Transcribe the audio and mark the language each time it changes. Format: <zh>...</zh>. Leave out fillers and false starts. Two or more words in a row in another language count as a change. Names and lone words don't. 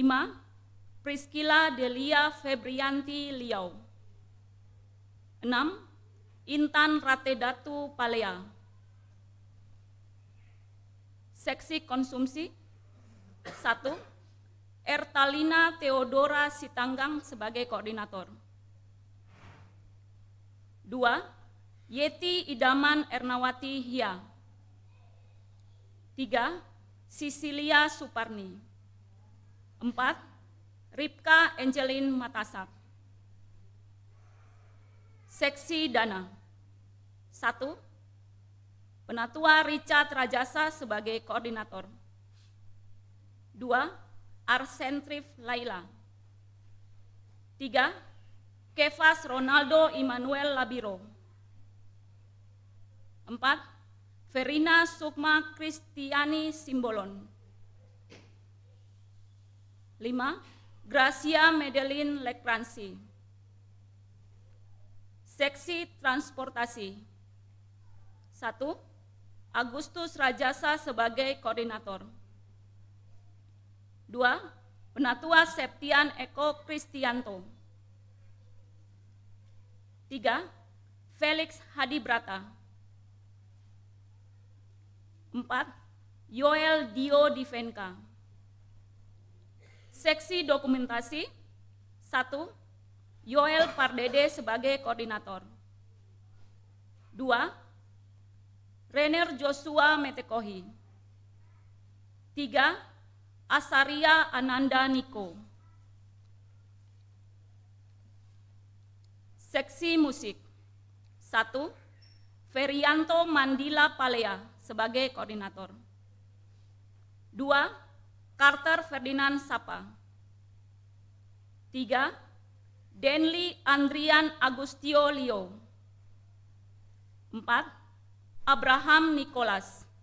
<id>Priscilla Delia Febrianti Liau. 6. Intan Ratedatu Palea. Seksi konsumsi 1. Ertalina Theodora Sitanggang sebagai koordinator. 2. Yeti Idaman Ernawati Hia. 3. Sisilia Suparni. 4. Ripka Angelin Matasak. Seksi dana 1. Penatua Richard Rajasa sebagai koordinator. 2. Arsentrif Laila. 3. Kefas Ronaldo Immanuel Labiro. 4. Verina Sukma Kristiani Simbolon. 5. Gracia Medelin Lekransi. Seksi transportasi 1. Agustus Rajasa sebagai koordinator. 2. Penatua Septian Eko Kristianto. 3. Felix Hadibrata. 4. Yoel Dio Divenka. Seksi dokumentasi 1. Yoel Pardede sebagai koordinator. 2. Renner Joshua Metekohi. 3. Asaria Ananda Niko. Seksi musik 1. Ferianto Mandila Palea sebagai koordinator. 2. Carter Ferdinand Sapa. 3. Denli Andrian Agustio Lio. 4. Abraham Nicholas.</id>